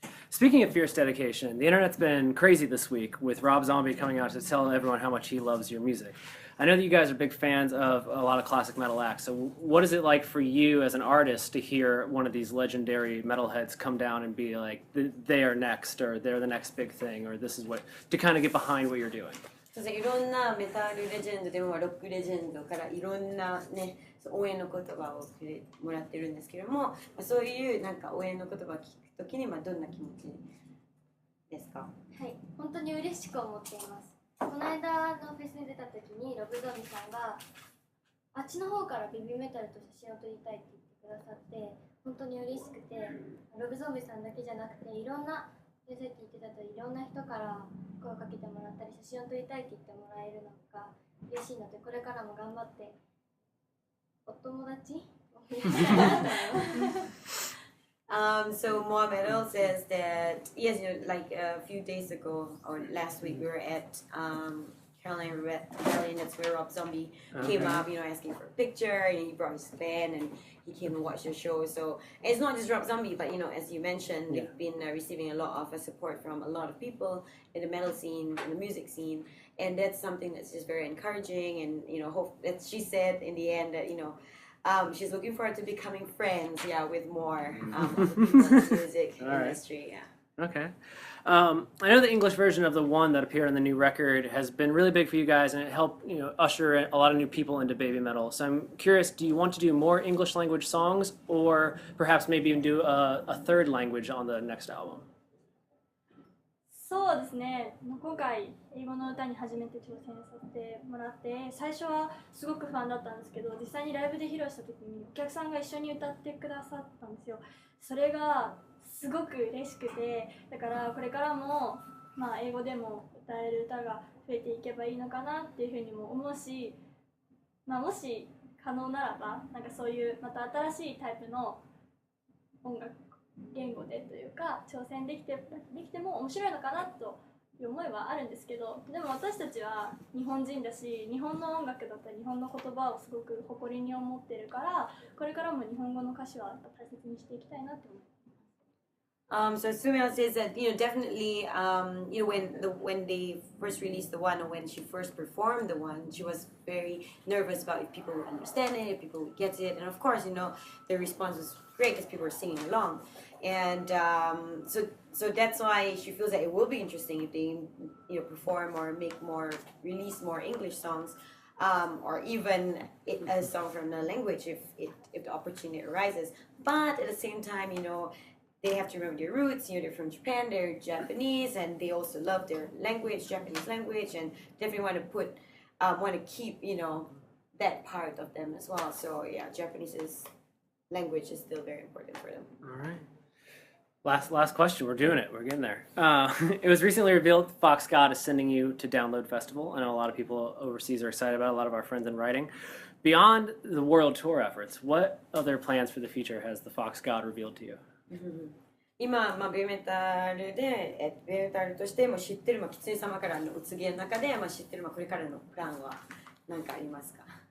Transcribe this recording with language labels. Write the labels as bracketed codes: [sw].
[en] Speaking of fierce dedication, the internet's been crazy this week with Rob Zombie coming out to tell everyone how much he loves your music. I know that you guys are big fans of a lot of classic metal acts, so what is it like for you as an artist to hear one of these legendary metalheads come down and be like, they are next, or they're the next big thing, or this is what, to kind of get behind what you're doing? [ja] そうですね、いろんなメタルレジェンドでもロックレジェンドからいろんなね応援の言葉をもらってるんですけども、そういうなんか応援の言葉を聞くときにどんな気持ちですか？はい、本当に嬉しく思っています。この間のフェスに出た時にロブゾンビさんがあっちの方からベビーメタルと写真を撮りたいって言ってくださって本当に嬉しくて、ロブゾンビさんだけじゃなくていろんなさっき言ってたといろんな人から声をかけてもらったり写真を撮りたいって言ってもらえるのが嬉しいので、これからも頑張ってお友達を増やしたいなと思います。 [en] So Mohamed says that yes, you know, like a few days ago or last week we were at Carolina Rebellion. That's where Rob Zombie came up, you know, asking for a picture, and he brought his band and he came and watched the show. So it's not just Rob Zombie, but you know, as you mentioned, they've been receiving a lot of support from a lot of people in the metal scene, in the music scene, and that's something that's just very encouraging. And you know, hope that she said in the end that you know. She's looking forward to becoming friends, with more of the people in the music industry, Okay. I know the English version of the one that appeared on the new record has been really big for you guys, and it helped, you know, usher a lot of new people into baby metal. So I'm curious, do you want to do more English language songs, or perhaps maybe even do a third language on the next album? [ja] そうですね、今回英語の歌に初めて挑戦させてもらって最初はすごく不安だったんですけど、実際にライブで披露した時にお客さんが一緒に歌ってくださったんですよ。それがすごく嬉しくて、だからこれからも、英語でも歌える歌が増えていけばいいのかなっていうふうにも思うし、もし可能ならばなんかそういうまた新しいタイプの音楽言語でというか挑戦できても面白いのかなという思いはあるんですけど、でも私たちは日本人だし日本の音楽だったり日本の言葉をすごく誇りに思ってるから、これからも日本語の歌詞は大切にしていきたいなと思います。 [en] So Sumio says that you know definitely you know when they first released the one, or when she first performed the one, she was very nervous about if people would understand it, if people would get it, and of course you know the response was great because people were singing along, and so that's why she feels that it will be interesting if they you know perform or release more English songs, or even a song from another language if the opportunity arises. But at the same time, you know. They have to remember their roots, you know, they're from Japan, they're Japanese, and they also love their language, Japanese language, and definitely want to keep, you know, that part of them as well. So yeah, Japanese language is still very important for them. All right. Last question. We're doing it. We're getting there. It was recently revealed Fox God is sending you to Download Festival. I know a lot of people overseas are excited about it, a lot of our friends in writing. Beyond the world tour efforts, what other plans for the future has the Fox God revealed to you? [ja] 今、ベイメタルで、ベイメタルとしても知ってる、キツネ様からのお告げの中で、知ってる、これからのプランは何かありますか？